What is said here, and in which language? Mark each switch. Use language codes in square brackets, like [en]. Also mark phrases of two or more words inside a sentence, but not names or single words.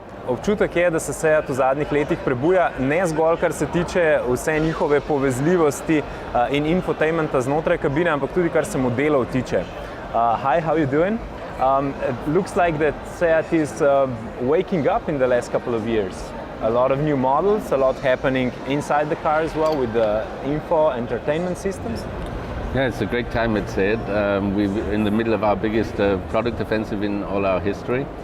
[sl] Občutek je, da se Seat v zadnjih letih prebuja, ne zgolj kar se tiče vse njihove povezljivosti in infotainmenta znotraj kabine, ampak tudi kar se modelov tiče. [en] Hi, how are you doing? It looks like that Seat is waking up in the last couple of years. A lot of new models, a lot happening inside the car as well with the info entertainment systems. Yeah, it's a great time at Seat. We're in the middle of our biggest product offensive in all our history.